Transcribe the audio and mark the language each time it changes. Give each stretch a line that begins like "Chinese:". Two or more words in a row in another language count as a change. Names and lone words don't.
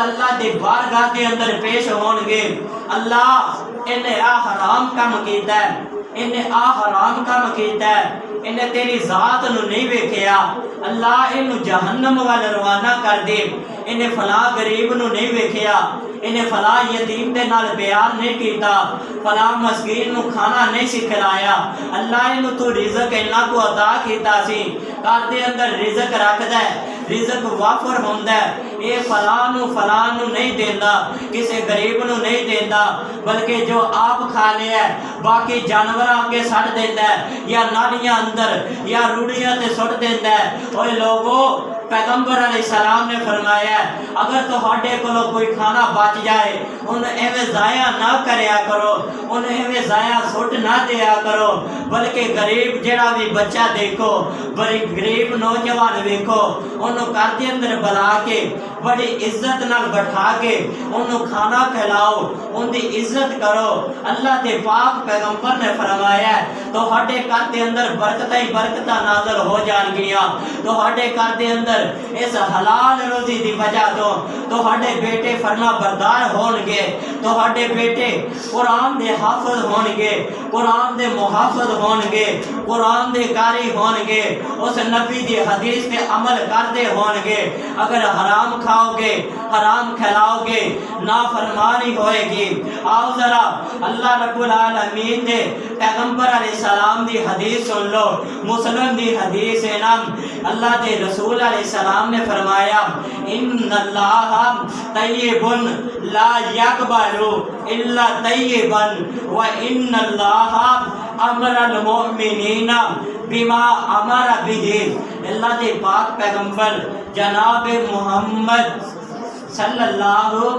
Punjabi: اللہ دے بارگاہ دے اندر پیش ہون گے اللہ انہیں آ حرام کام کیتا ہے انہیں آ حرام کام کیتا ہے انہیں تیری ذات نو نہیں ویکھیا اللہ انہوں جہنم والا روانہ کر دے انہیں فلاں غریب نو نہیں ویکھیا انہیں فلاں یتیم دے نال پیار نہیں کیتا فلاں مسکین نو کھانا نہیں سکھلایا اللہ انہوں تو رزق انہاں کو عطا کیتا سی گھر دے اندر رزق رکھدا ہے رزق وافر ہوندا ہے اے فلاں نو نہیں دیندا کسے غریب نو نہیں دیندا بلکہ جو آپ کھا لیا ہے باقی جانوراں اگے سٹ دیندا ہے یا نالیاں اندر یا روڑیاں تے سٹ دیندا ہے اوے لوگو پیغمبر علیہ السلام نے فرمایا ہے اگر تہاڈے کولوں کوئی کھانا بچ جائے انہیں ایویں ضائع نہ کریا کرو انہیں ایویں ضائع سٹ نہ دیا کرو بلکہ غریب جڑا بھی بچہ دیکھو بڑی غریب نوجوان دیکھو انہوں گھر دے اندر بلا کے بڑی عزت نال بٹھا کے انہوں کھانا کھلاؤ ان دی عزت کرو اللہ دے پاک پیغمبر نے فرمایا ہے تہاڈے گھر دے اندر برکتاں ہی برکتاں نازل ہو جان گیاں تہاڈے گھر دے اندر اس حلال روزی دی وجہ تو ہڈے بیٹے فرما بردار ہون گے تو ہڈے بیٹے قرآن دے حافظ ہون گے قرآن دے محافظ ہون گے قرآن دے قاری ہون گے اس نبی دی حدیث پہ عمل کردے ہون گے اگر حرام کھاؤ گے حرام کھلاؤ گے نافرمانی ہوئے گی آؤ ذرا اللہ رب العالمین دے پیغمبر علیہ السلام دی حدیث سن لو مسلم دی حدیث ہے نام اللہ دے رسول علیہ السلام نے فرمایا
Arabic: ان اللہ طیب لا یقبل الا طیبا و ان اللہ امر المؤمنین بما امر به
Punjabi: اللہ دے پاک پیغمبر جناب محمد صلی اللہ